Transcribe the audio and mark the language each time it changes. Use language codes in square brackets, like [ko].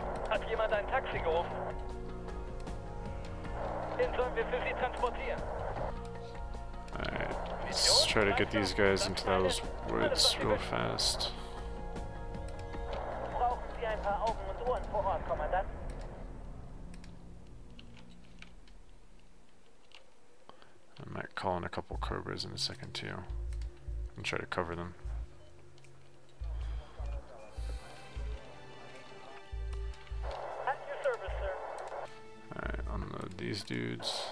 [de] Hat jemand ein Taxi gerufen? Den sollen wir für Sie transportieren. [en] Alright, let's try to get these guys into those woods real fast. [de] Brauchen Sie ein paar Augen und Ohren vor Ort, Kommandant? [en] I might call in a couple Cobras in a second too and try to cover them. At your service, sir. Alright, unload these dudes.